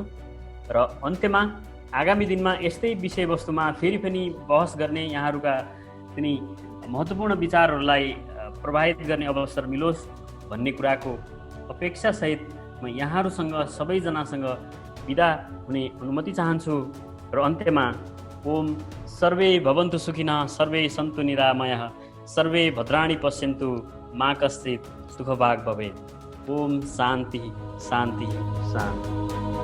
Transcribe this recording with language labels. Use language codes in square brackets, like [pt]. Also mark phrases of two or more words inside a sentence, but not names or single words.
[ne] र अन्त्यमा आगामी दिनमा यस्तै विषयवस्तुमा फेरि पनि बहस गर्ने, यहाँहरूका तिनी महत्त्वपूर्ण विचारहरूलाई प्रभावित गर्ने अवसर मिलोस् भन्ने कुराको अपेक्षासहित म यहाँहरूसँग सबैजनासँग बिदा हुने अनुमति चाहन्छु। र अन्त्यमा [sa] ओम सर्वे भवन्तु सुखिनः, सर्वे सन्तु निरामयः, सर्वे भद्राणि पश्यन्तु, मा कश्चित् दुःखभाग् भवेत्। ओम शान्ति शान्ति शान्ति।